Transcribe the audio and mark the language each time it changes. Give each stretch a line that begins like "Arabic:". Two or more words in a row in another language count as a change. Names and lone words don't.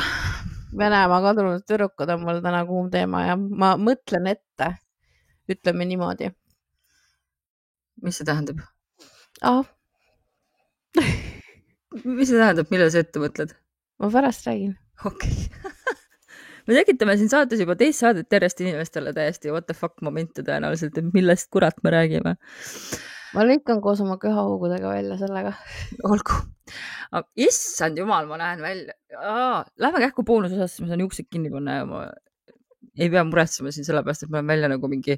Estonian: Venemaa kadunud tüdrukud on mul täna kuum teema ja ma mõtlen ette, ütleme niimoodi. Mis see tähendab? Mis see tähendab, millal sa ette mõtled? Ma pärast räägin. Okei. Me tekitame siin saates juba teist saadet järjest inimestele täiesti
English: what the fuck
Estonian: momente tõenäoliselt, et millest kurat me räägime. Ma lõikan koos oma köhahoogudega välja sellega. Olgu. Issand jumal, ma näen välja. Lähme kähku boonusosasse, ma saan juuksed kinni panna ja ma ei pea muretsema siin sellepärast, et ma olen välja nagu mingi...